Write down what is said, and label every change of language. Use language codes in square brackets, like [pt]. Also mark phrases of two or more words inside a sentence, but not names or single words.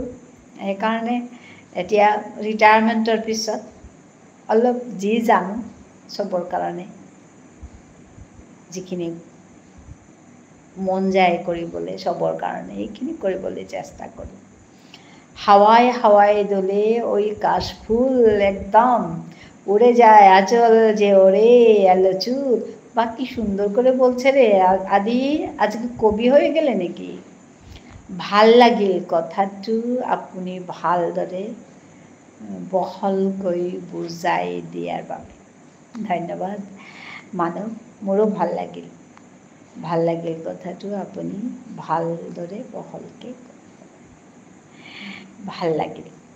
[as] সেইকাৰণে এতিয়া ৰিটায়াৰমেণ্টৰ পিছত অলপ যি জানো চবৰ কাৰণে, যিখিনি মন যায় কৰিবলৈ চবৰ কাৰণে, সেইখিনি কৰিবলৈ চেষ্টা কৰোঁ। [bn] হাওয়ায় হাওয়ায় দোলে ওই কাশফুল একদম উড়ে যায় আঁচল যে ওরে এলো চুল। বা কি সুন্দর করে বলছে রে আদি, আজকে কবি হয়ে গেলে নাকি? [as] ভাল লাগিল কথাটো আপুনি ভালদৰে বহলকৈ বুজাই দিয়াৰ বাবে ধন্যবাদ মানৱ। মোৰো ভাল লাগিল কথাটো আপুনি ভালদৰে বহলকৈ ভাল লাগিল।